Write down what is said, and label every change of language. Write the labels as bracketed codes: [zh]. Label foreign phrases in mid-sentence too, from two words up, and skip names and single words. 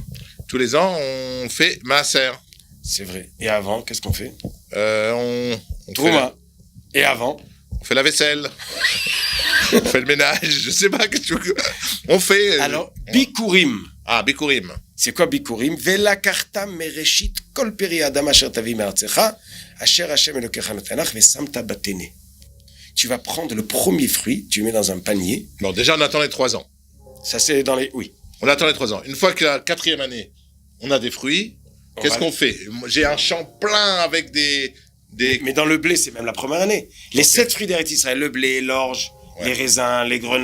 [fr] Tous les ans, on fait Maaser. C'est vrai. Et avant, qu'est-ce qu'on fait? On fait Trouma. Et avant? on fait la vaisselle. On fait le ménage. Je sais pas que tu veux. On fait. Alors, Bikurim. Ah, Bikurim. C'est quoi Bikurim? [he] ולקחת מראשית כל פרי אדמה אשר תביא מארצך אשר השם אלוקיך נותן לך ושמת בטנא. [fr] Tu vas prendre le premier fruit, tu le mets dans un panier. Bon, déjà, on attend les 3 ans. Ça, c'est dans les... Oui. On attend les 3 ans. Une fois que la 4e année, on a des fruits, qu'est-ce qu'on fait? J'ai un champ plein avec des... Mais dans le blé, c'est même la première année. Les 7 fruits d' [he] ארץ ישראל, [fr] le blé, l'orge, les raisins, les grenades...